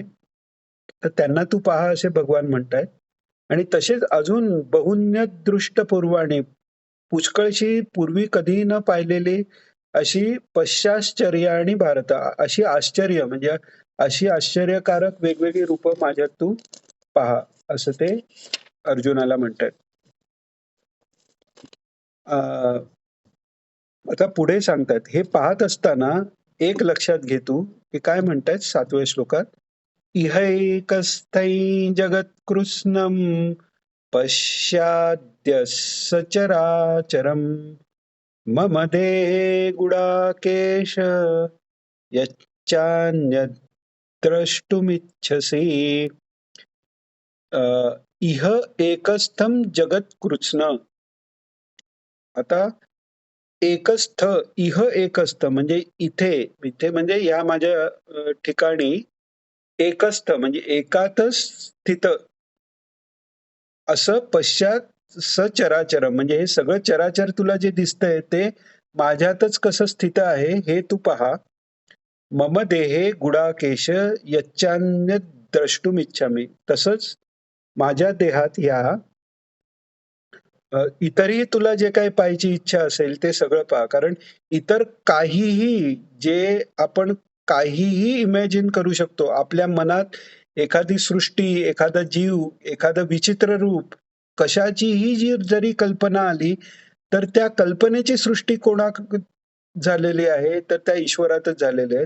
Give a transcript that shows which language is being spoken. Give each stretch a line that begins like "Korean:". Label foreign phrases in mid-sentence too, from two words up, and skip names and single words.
Marathi: तर त्यांना तू पहा असे भगवान म्हणतायत. आणि तसेच अजून
Sanskrit: बहुन्यदृष्ट पूर्वाने
Marathi: पुष्कळशी पूर्वी कधीही न पाहिलेली अशी पश्चाश्चर्य आणि भारत अशी आश्चर्य म्हणजे अशी आश्चर्यकारक वेगवेगळी रूपं माझ्यात तू पहा असं ते अर्जुनाला म्हणतात. आता पुढे सांगतात, हे पाहत असताना एक लक्षात घे तू, की काय म्हणतायत 7व्या श्लोकात,
Sanskrit: इहैकस्थै जगत्कृत्स्नं पश्चाद्य सचराचरम् मम देहे गुडाकेश यच्चान्यद्द्रष्टुमिच्छसि. इह एकस्थं जगत्कृत्स्न.
Marathi: आता एकस्थ,
Sanskrit: इह एकस्थ
Marathi: म्हणजे इथे, इथे म्हणजे या माझ्या ठिकाणी एकस्थ म्हणजे एकातच स्थित असं
Sanskrit: पश्चात सचराचर
Marathi: म्हणजे हे सगळं चराचर तुला जे दिसतंय ते माझ्यातच कसं स्थित आहे हे तू पहा.
Sanskrit: मम देहे गुडाकेश यच्चान्य द्रष्टुम इच्छामी.
Marathi: तसंच माझ्या देहात या इतरही तुला जे काही पाहायची इच्छा असेल ते सगळं पहा. कारण इतर काहीही जे आपण काहीही इमॅजिन करू शकतो. आपल्या मनात एखादी सृष्टी, एखादा जीव, एखादं विचित्र रूप, कशाचीही जी जरी कल्पना आली, तर त्या कल्पनेची सृष्टी झालेली आहे, तर त्या ईश्वरातच झालेली आहे.